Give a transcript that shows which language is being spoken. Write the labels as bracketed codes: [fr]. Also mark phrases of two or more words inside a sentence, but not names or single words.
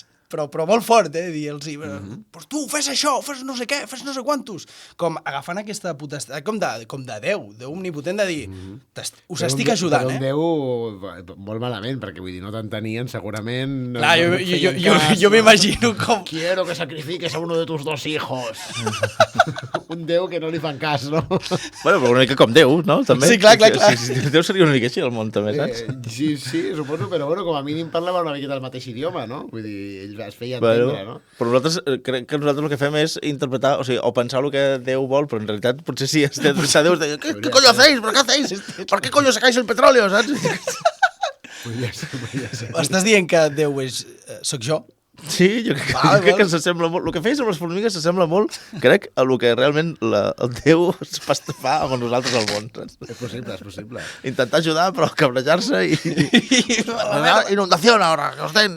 [ca] Però molt fort, dir-los, pues tu, fes això, fes no sé què, fes no sé quantos. Com agafant aquesta potestat, com de Déu omnipotent, de dir, us estic ajudant, Però un Déu molt malament, perquè vull dir, no t'entenien, segurament... Clar, jo m'imagino com... [es] Quiero que sacrifiques a uno de tus 2 hijos. [ca] Un Déu que no li fan cas, no? Bueno, però una mica com Déu, no? També. Sí, clar. Déu seria una mica així al món, també, saps? Sí, suposo, però bueno, com a mínim parlava una miqueta el mateix idioma, no? Vull dir, ell es feia entendre, no? Però nosaltres, crec que nosaltres el que fem és interpretar, o sigui, o pensar el que Déu vol, però en realitat potser sí, Déu es deia, [es] ¿qué coño hacéis? ¿Por qué hacéis? ¿Por qué coño sacáis el petróleo? ¿Sabes? [ca] Podria ser. Estàs dient que Déu sóc jo? Sí, jo crec que s'assembla molt. El que feies amb les formigues s'assembla molt, crec, a el que realment el Déu fa amb nosaltres al món. És possible. Intentar ajudar, però cabrejar-se i... Inundació, ara, que us den...